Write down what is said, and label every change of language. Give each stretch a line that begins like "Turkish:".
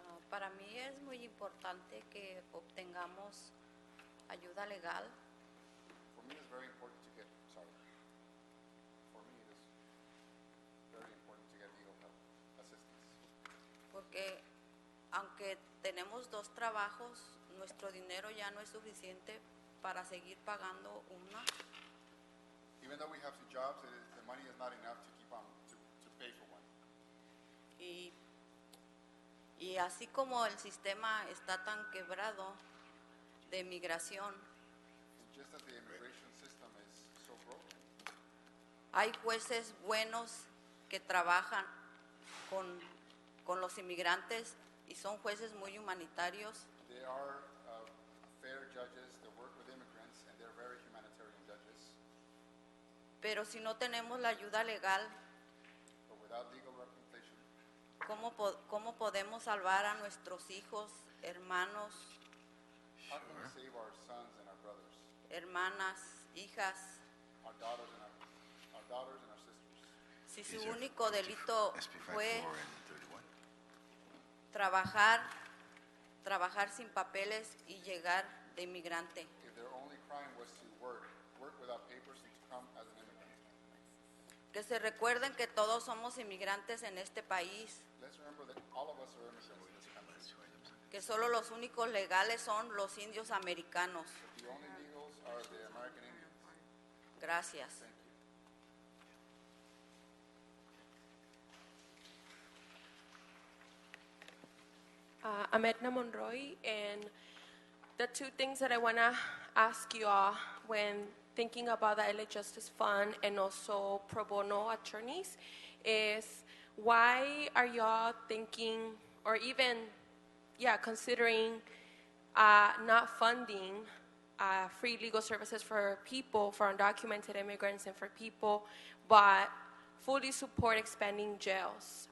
Spanish: Para mí es muy importante que obtengamos ayuda legal.
English: For me, it's very important to get, sorry. For me, it is very important to get legal help, assistance.
Spanish: Porque aunque tenemos dos trabajos, nuestro dinero ya no es suficiente para seguir pagando una.
English: Even though we have two jobs, the money is not enough to keep on, to pay for one.
Spanish: Y así como el sistema está tan quebrado de migración,
English: Just as the immigration system is so broken,
Spanish: hay jueces buenos que trabajan con los inmigrantes y son jueces muy humanitarios.
English: there are fair judges that work with immigrants, and they're very humanitarian judges.
Spanish: Pero si no tenemos la ayuda legal,
English: But without legal representation,
Spanish: ¿cómo podemos salvar a nuestros hijos, hermanos,
English: how can we save our sons and our brothers,
Spanish: hermanas, hijas,
English: our daughters and our sisters?
Spanish: si su único delito fue trabajar sin papeles y llegar de inmigrante?
English: If their only crime was to work without papers and to come as an immigrant.
Spanish: Que se recuerden que todos somos inmigrantes en este país,
English: Let's remember that all of us are immigrants in this country.
Spanish: que solo los únicos legales son los indios americanos.
English: The only legals are the American Indians.
Spanish: Gracias.
English: Thank you. I'm Edna Monroy, and the two things that I want to ask you all when thinking about the LA Justice Fund and also pro bono attorneys is why are y'all thinking or even, considering not funding free legal services for people, for undocumented immigrants and for people, but fully support expanding jails.